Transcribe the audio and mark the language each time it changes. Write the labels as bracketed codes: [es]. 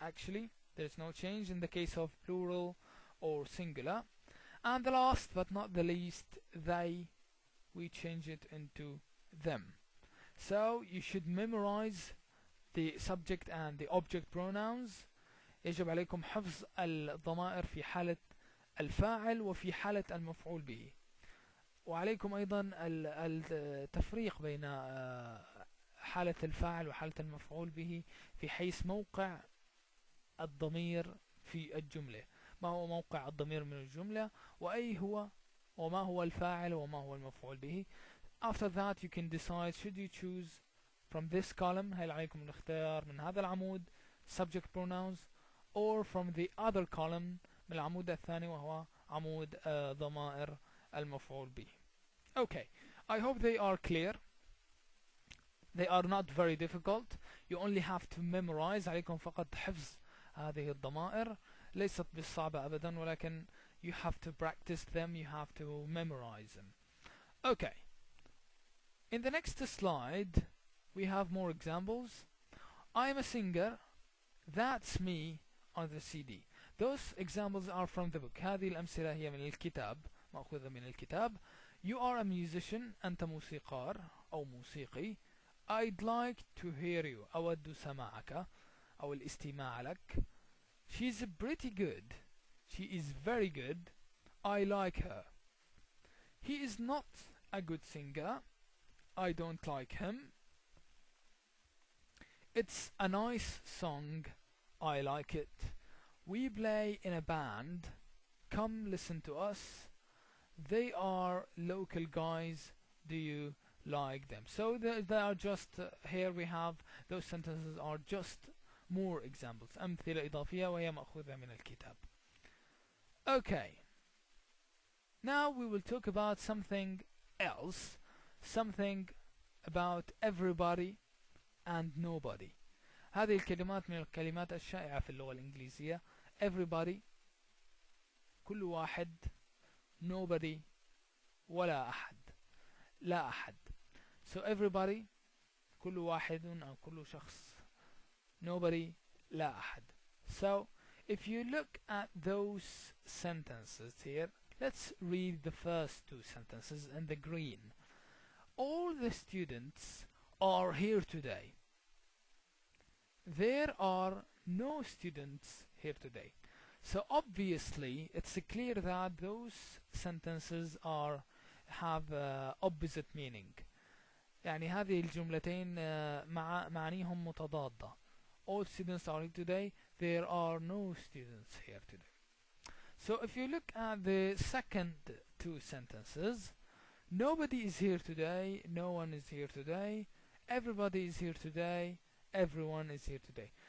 [en] Actually, there's no change in the case of plural or singular. And the last but not the least, they, we change it into them. So you should memorize the subject and the object pronouns. [ar] يجب عليكم حفظ الضمائر في حالة الفاعل وفي حالة المفعول به. وعليكم أيضا التفريق بين حالة الفاعل وحالة المفعول به في حيث موقع الضمير في الجملة. ما هو موقع الضمير من الجملة وما هو الفاعل وما هو المفعول به. [en] After that you can decide should you choose from this column, [ar] هل عليكم الاختيار من هذا العمود [en] subject pronouns, or from the other column [ar] من العمود الثاني وهو عمود ضمائر المفعول به. [en] Okay, I hope they are clear. They are not very difficult. You only have to memorize. [ar] عليكم فقط حفظ هذه الضمائر. ليست بالصعبة أبدا ولكن [en] you have to practice them, you have to memorize them. Okay. In the next slide we have more examples. I'm a singer. That's me on the CD. Those examples are from the book. [ar] هذه الأمثلة هي من الكتاب، مأخوذة من الكتاب. [en] You are a musician. [ar] أنت موسيقار أو موسيقي. [en] I'd like to hear you. [ar] أود سماعك أو الاستماع لك. [en] She's pretty good. She is very good. I like her. He is not a good singer. I don't like him. It's a nice song. I like it. We play in a band. Come listen to us. They are local guys. Do you like them? So they are just here we have those sentences are just more examples. [ar] أمثلة إضافية وهي مأخوذة من الكتاب. [en] Okay. Now we will talk about something else. Something about everybody and nobody. [ar] هذه الكلمات من الكلمات الشائعة في اللغة الإنجليزية. Everybody كل واحد. Nobody ولا أحد. لا أحد. [en] So everybody [ar] كل واحد أو كل شخص. Nobody لا أحد. [en] So if you look at those sentences here, let's read the first two sentences in the green. All the students are here today. There are no students here today. So obviously it's clear that those sentences have opposite meaning. [ar] يعني هذه الجملتين معانيهم متضادة. [en] All students are here today. There are no students here today. So if you look at the second two sentences, nobody is here today, no one is here today, everybody is here today, everyone is here today.